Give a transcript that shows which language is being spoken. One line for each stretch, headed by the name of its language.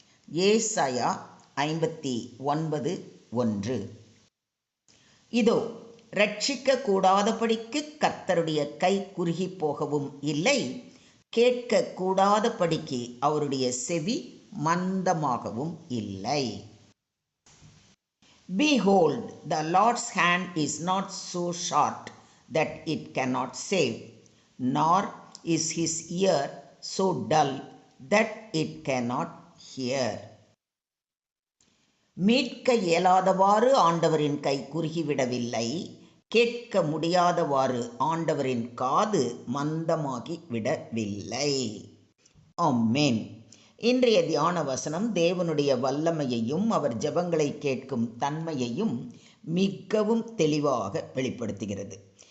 Tamil: ஏசாயா 59:1. இதோ, ரட்சிக்க கூடாதபடிக்கு கர்த்தருடைய கை குறுகி போகவும் இல்லை, கேட்க கூடாதபடிக்கு அவருடைய செவி மந்தமாகவும் இல்லை.
English: Behold, the Lord's hand is not so short that it cannot save, nor is his ear so dull that it cannot hear.
Tamil: மீட்க இயலாதவாறு ஆண்டவரின் கை குறுகிவிடவில்லை, கேட்க முடியாதவாறு ஆண்டவரின் காது மந்தமாகி விடவில்லை. ஆமென். இன்றைய தியான வசனம் தேவனுடைய வல்லமையையும் அவர் ஜெபங்களை கேட்கும் தன்மையையும் மிகவும் தெளிவாக வெளிப்படுத்துகிறது.